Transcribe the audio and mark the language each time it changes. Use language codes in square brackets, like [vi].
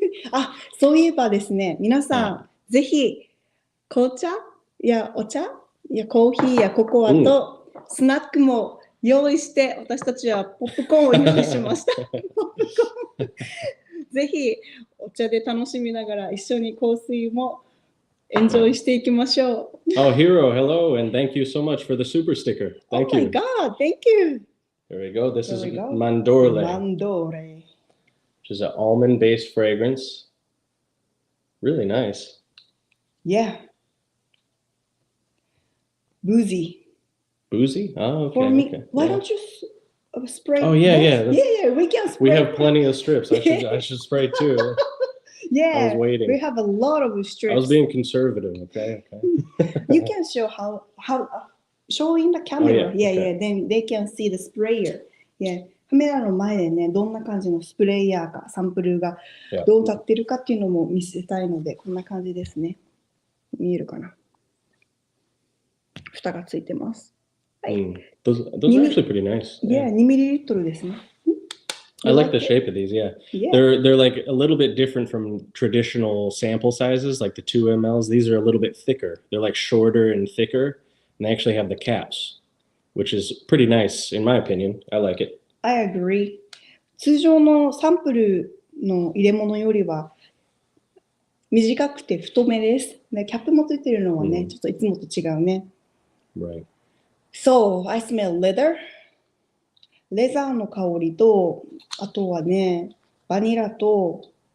[ja] あ、そういえばですね、皆さん、ぜひ紅茶やお茶やコーヒーやココアとスナックも用意して、私たちはポップコーンを用意しました。ポップコーンぜひお茶で楽しみながら一緒に香水もエンジョイしていきましょう。 [en] Oh, Hero, hello, and thank you so much for the super sticker. Thank you. Oh my God, thank you. There we go. This is Mandorle. Mandorle. Which is an almond-based fragrance. Really nice. Yeah. Boozy. Boozy? Oh, okay. For me, okay. why don't you spray? Oh, yeah, yeah. We can spray. We have plenty of strips. I should spray too. Yeah, I was waiting. We have a lot of strips. I was being conservative. Okay. You can show how showing the camera. Oh, yeah. Yeah. Then they can see the sprayer. Yeah. [ja] カメラの前でね、どんな感じのスプレーヤーかサンプルがどう立ってるかっていうのも見せたいので、こんな感じですね。見えるかな。蓋がついてます。はい。 [en] Those are actually pretty nice. [ja] Yeah, 2ミリリットルですね。 [en] I like the shape of these. Yeah. They're like a little bit different from traditional sample sizes, like the 2 mLs. These are a little bit thicker. They're like shorter and thicker, and they actually have the caps, which is pretty nice in my opinion. I like it. I agree. [ja] 通常のサンプルの入れ物よりは短くて太めです。キャップもついてるのはね、ちょっといつもと違うね。 [en] Right. So, I smell leather. [ja] レザーの香りと、あとはね、バニラと